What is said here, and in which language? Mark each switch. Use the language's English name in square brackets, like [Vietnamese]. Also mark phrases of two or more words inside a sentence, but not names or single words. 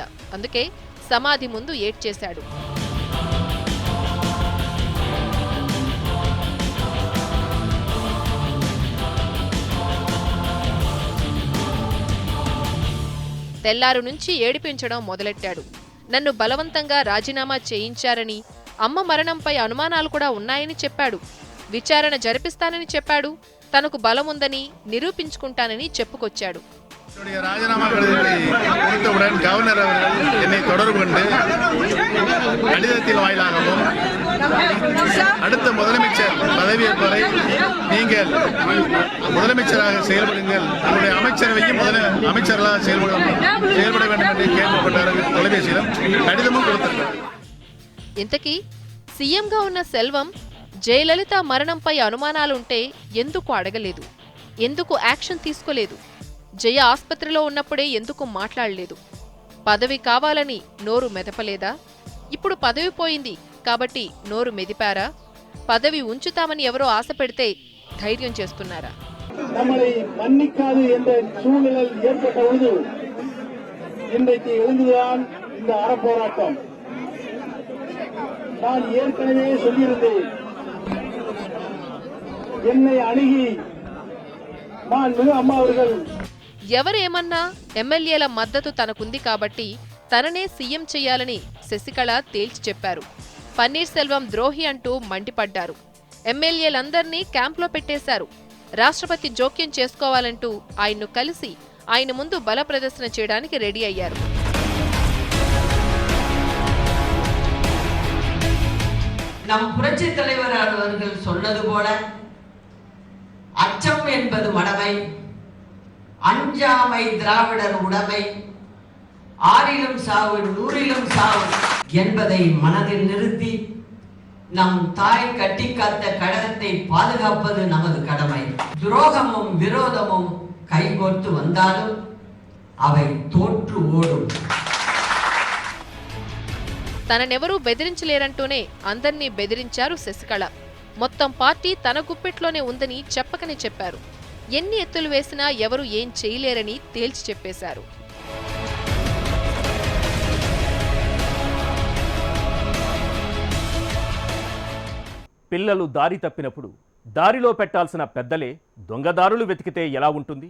[Telugu] అందుకే సమాధి ముందు ఏడ్చేశాడు. తెల్లారు నుంచి ఏడిపించడం మొదలెట్టాడు. నన్ను బలవంతంగా రాజీనామా చేయించారని, అమ్మ మరణంపై అనుమానాలు కూడా ఉన్నాయని చెప్పాడు. విచారణ జరిపిస్తానని చెప్పాడు. తనకు బలముందని நிரூபிச்சுకుంటానని చెప్పుకొచ్చాడు. [Tamil] ராஜினாமா கொடுத்தவுடன் கவர்னர் அவர்கள் என்னை தொடர்பு கொண்டு கடிதத்தில் வாயிலாகவும் அடுத்த முதலமைச்சர் பதவியேற்பவரை நீங்கள் முதலமைச்சராக செயல்படுங்கள், உங்களுடைய அமைச்சரவையும் அமைச்சர்களாக செயல்பட வேண்டும் என்று கேட்டுக்கொண்டார்கள். தொலைபேசியிலும் கடிதமும் கொடுத்தார். [Telugu] ఇంతకీ సీఎంగా ఉన్న సెల్వం జయలలిత మరణంపై అనుమానాలుంటే ఎందుకు అడగలేదు? ఎందుకు యాక్షన్ తీసుకోలేదు? జయ ఆస్పత్రిలో ఉన్నప్పుడే ఎందుకు మాట్లాడలేదు? పదవి కావాలని నోరు మెదపలేదా? ఇప్పుడు పదవి పోయింది కాబట్టి నోరు మెదిపారా? పదవి ఉంచుతామని ఎవరో ఆశ పెడితే ధైర్యం చేస్తున్నారా? [Tamil] நம்மளை மன்னிக்காது என்ற சூழ்நிலை ஏற்பட்ட பொழுது இன்றைக்கு எழுந்துதான் இந்த அறப்போராட்டம். நான் ஏற்கனவே சொல்லியிருந்தேன், என்னை அணுகி மாண்புமிகு அம்மா அவர்கள் [Telugu] ఎవరేమన్నా ఎమ్మెల్యేల మద్దతు తనకుంది కాబట్టి తననే సీఎం చెయ్యాలని శశికళ తేల్చి చెప్పారు. పన్నీర్ సెల్వం ద్రోహి అంటూ మండిపడ్డారు. ఎమ్మెల్యేలందర్నీ క్యాంప్లో పెట్టేశారు. రాష్ట్రపతి జోక్యం చేసుకోవాలంటూ ఆయన్ను కలిసి ఆయన ముందు బల ప్రదర్శన చేయడానికి రెడీ అయ్యారు. [Tamil] நம் புரட்சி தலைவர் அவர்கள் சொன்னது போல அச்சம் என்பது மடமை, அஞ்சாமை திராவிடர் உடைமை, ஆறிலும் சாவு நூறிலும் சாவு என்பதை மனதில் நிறுத்தி நம் தாய் கட்டி காத்த கழகத்தை பாதுகாப்பது நமது கடமை. துரோகமும் விரோதமும் கைகோர்த்து வந்தாலும் அவை தோற்று ஓடும். [Telugu] తననెవరూ బెదిరించలేరంటూనే అందర్నీ బెదిరించారు శశికళ. మొత్తం పార్టీ తన గుప్పిట్లోనే ఉందని చెప్పకనే చెప్పారు. ఎన్ని ఎత్తులు వేసినా ఎవరు ఏం చేయలేరని తేల్చి చెప్పేశారు. పిల్లలు దారి తప్పినప్పుడు దారిలో పెట్టాల్సిన పెద్దలే దొంగదారులు వెతికితే ఎలా ఉంటుంది?